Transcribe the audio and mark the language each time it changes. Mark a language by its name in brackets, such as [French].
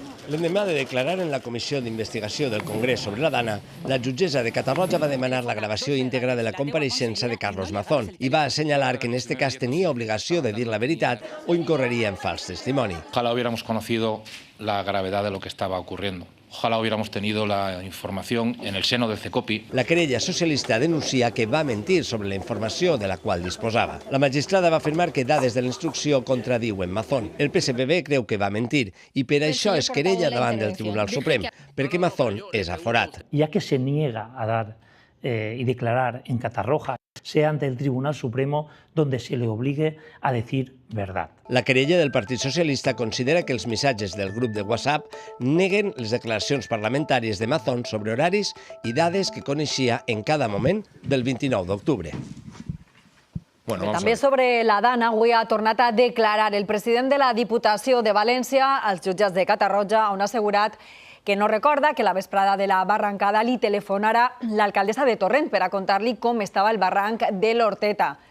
[Catalan] L'endemà de declarar en la Comissió d'Investigació del Congrés sobre la DANA, la jutgessa de Catarroja va demanar la gravació íntegra de la compareixença de Carlos Mazón i va assenyalar que en este cas tenia obligació de dir la veritat o incorreria en fals testimoni. [Spanish] Ojalá hubiéramos conocido la gravedad de lo que estaba ocurriendo. Ojalá hubiéramos tenido la información en el seno del CECOPI. [Catalan] La querella socialista denuncia que va mentir sobre la informació de la qual disposava. La magistrada va afirmar que dades de la instrucció contradiuen Mazón. El PSPB creu que va mentir i per això es querella davant del Tribunal Suprem, perquè Mazón és aforat. [Spanish] Ya que se niega a dar y declarar en Catarroja, sea ante el Tribunal Supremo donde se le obligue a decir verdad. [Catalan] La querella del Partit Socialista considera que els missatges del grup de WhatsApp neguen les declaracions parlamentàries de Mazón sobre horaris i dades que coneixia en cada moment del 29 d'octubre. També sobre la Dana, avui ha tornat a declarar el president de la Diputació de València als jutjats de Catarroja, on ha assegurat que no recorda que la vesprada de la barrancada li telefonara l'alcaldessa de Torrent per a contar-li com estava el barranc de l'Horteta.